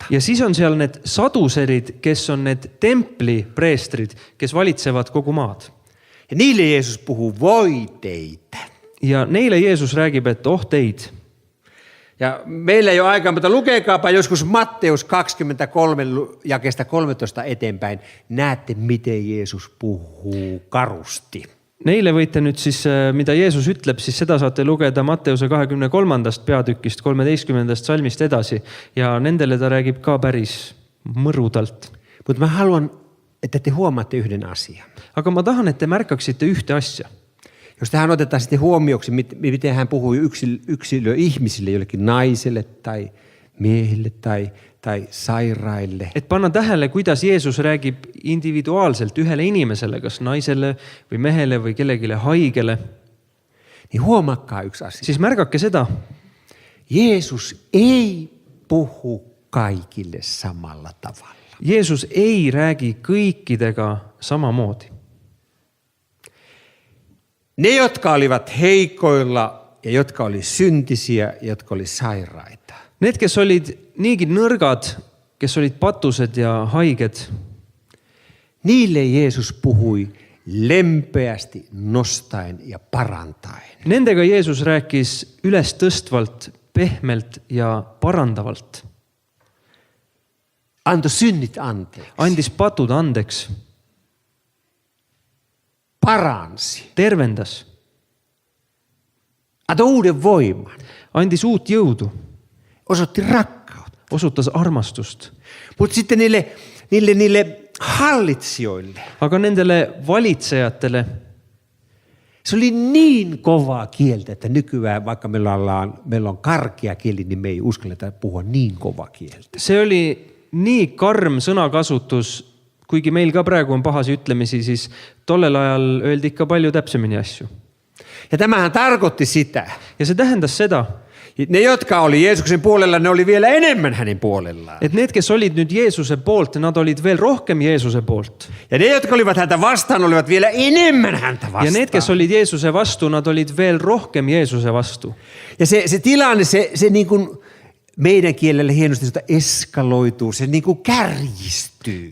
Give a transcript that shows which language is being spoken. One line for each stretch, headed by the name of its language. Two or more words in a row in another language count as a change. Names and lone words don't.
Estonian: Ja siis on seal need saduserid, kes on need templipreestrid, kes valitsevad kogu maad.
Finnish: Ja niille Jeesus puhuu voi teitä.
Estonian: Ja neile Jeesus räägib, et teid.
Finnish: Ja meillä ei ole aikaa, mutta lukekaapa joskus Matteus 23 jakeesta 13 eteenpäin. Näette, miten Jeesus puhuu karusti.
Estonian: Neile võite nüüd siis, mida Jeesus ütleb, siis seda saate lugeda Matteuse 23. peatükist 13. salmist edasi. Ja nendele ta räägib ka päris mõrudalt.
Finnish: Mutta mä haluan, että te huomaatte yhden asian.
Estonian: Aga ma tahan, et te märkaksite ühte asja.
Finnish: Jos tähän otetaan sitten huomioksi, miten hän puhuu ihmisille, jollekin naiselle tai miehille tai sairaille.
Estonian: Et panna tähele, kuidas Jeesus räägib individuaalselt ühele inimesele, kas naisele või mehele või kellegile haigele.
Finnish: Niin huomakkaa yksi asia.
Estonian: Siis märgake seda.
Finnish: Jeesus ei puhu kaikille samalla tavalla.
Estonian: Jeesus ei räägi kõikidega samamoodi.
Finnish: Ne, jotka olivat heikoilla ja jotka oli syntisiä ja jotka oli sairaita.
Estonian: Need, kes olid niigi nõrgad, kes olid patused ja haiged,
Finnish: Niille Jeesus puhui lempeästi, nostaen ja parantaen.
Estonian: nendega Jeesus rääkis üles tõstvalt, pehmelt ja parandavalt.
Finnish: Antoi synnit anteeksi.
Estonian: Andis patud andeks,
Finnish: Paransi.
Estonian: tervendas,
Finnish: Antoi uuden voiman.
Estonian: andis uut jõudu,
Finnish: Osoitti rakkautta.
Estonian: osutas armastust.
Finnish: Mutta sitten niille hallitsijoille.
Estonian: Aga nendele valitsejatele
Finnish: Se oli niin kovaa kieltä, että nykyään vaikka meillä on karkea kieli, niin me ei uskalleta puhua niin kovaa kieltä.
Estonian: see oli nii karm sõnakasutus, kuigi meil ka praegu on pahasi ütlemisi, siis tollel ajal öeldi ikka palju täpsemini asju.
Finnish: Ja tämähän tarkoitti sitä.
Estonian: Ja se tähendas seda,
Finnish: Ne, jotka oli Jeesuksen puolella, ne oli vielä enemmän hänen puolellaan.
Estonian: et need, kes olid nüüd Jeesuse poolt, nad olid veel rohkem Jeesuse poolt.
Finnish: Ja ne, jotka olivat häntä vastaan, olivat vielä enemmän häntä vastaan.
Estonian: Ja need, kes olid Jeesuse vastu, nad olid veel rohkem Jeesuse vastu.
Finnish: Ja se tilanne, se niin kuin meidän kielellä hienosti eskaloituu, se niin kuin kärjistyy.